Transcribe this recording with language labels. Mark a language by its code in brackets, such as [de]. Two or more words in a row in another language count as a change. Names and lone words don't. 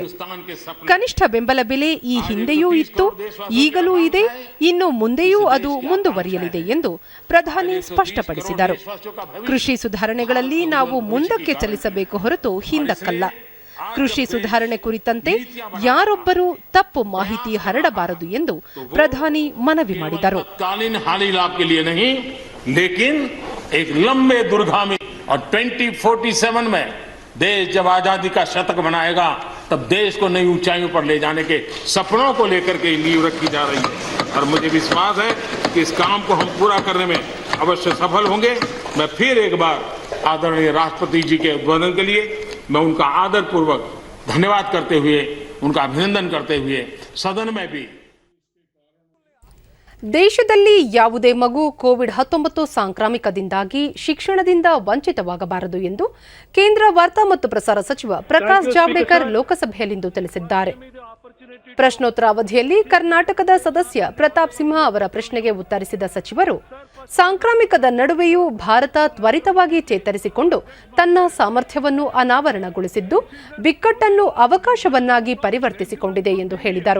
[kn] ಕನಿಷ್ಠ ಬೆಂಬಲ ಬೆಲೆ ಈ ಹಿಂದೆಯೂ ಇತ್ತು, ಈಗಲೂ ಇದೆ, ಇನ್ನು ಮುಂದೆಯೂ ಅದು ಮುಂದುವರಿಯಲಿದೆ ಎಂದು ಪ್ರಧಾನಿ ಸ್ಪಷ್ಟಪಡಿಸಿದರು. ಕೃಷಿ ಸುಧಾರಣೆಗಳಲ್ಲಿ ನಾವು ಮುಂದಕ್ಕೆ ಚಲಿಸಬೇಕು ಹೊರತು ಹಿಂದಕ್ಕಲ್ಲ. ಕೃಷಿ ಸುಧಾರಣೆ ಕುರಿತಂತೆ ಯಾರೊಬ್ಬರೂ ತಪ್ಪು ಮಾಹಿತಿ ಹರಡಬಾರದು ಎಂದು ಪ್ರಧಾನಿ ಮನವಿ ಮಾಡಿದರು. [hi] लेकिन एक लंबे दूरगामी और 2047 में देश जब आजादी का शतक मनाएगा तब देश को नई ऊंचाइयों पर ले जाने के सपनों को लेकर के नींव रखी जा रही है और मुझे विश्वास है कि इस काम को हम पूरा करने में अवश्य सफल होंगे. मैं फिर एक बार आदरणीय राष्ट्रपति जी के उद्बोधन के लिए मैं उनका आदरपूर्वक धन्यवाद करते हुए उनका अभिनंदन करते हुए सदन में भी [kn] ದೇಶದಲ್ಲಿ ಯಾವುದೇ ಮಗು ಕೋವಿಡ್-19 ಸಾಂಕ್ರಾಮಿಕದಿಂದಾಗಿ ಶಿಕ್ಷಣದಿಂದ ವಂಚಿತವಾಗಬಾರದು ಎಂದು ಕೇಂದ್ರ ವಾರ್ತಾ ಮತ್ತು ಪ್ರಸಾರ ಸಚಿವ ಪ್ರಕಾಶ್ ಜಾವಡೇಕರ್ ಲೋಕಸಭೆಯಲ್ಲಿಂದು ತಿಳಿಸಿದ್ದಾರೆ. ಪ್ರಶ್ನೋತ್ತರ ಅವಧಿಯಲ್ಲಿ ಕರ್ನಾಟಕದ ಸದಸ್ಯ ಪ್ರತಾಪ್ ಸಿಂಹ ಅವರ ಪ್ರಶ್ನೆಗೆ ಉತ್ತರಿಸಿದ ಸಚಿವರು, ಸಾಂಕ್ರಾಮಿಕದ ನಡುವೆಯೂ ಭಾರತ ತ್ವರಿತವಾಗಿ ಚೇತರಿಸಿಕೊಂಡು ತನ್ನ ಸಾಮರ್ಥ್ಯವನ್ನು ಅನಾವರಣಗೊಳಿಸಿದ್ದು ಬಿಕ್ಕಟ್ಟನ್ನು ಅವಕಾಶವನ್ನಾಗಿ ಪರಿವರ್ತಿಸಿಕೊಂಡಿದೆ ಎಂದು ಹೇಳಿದರು.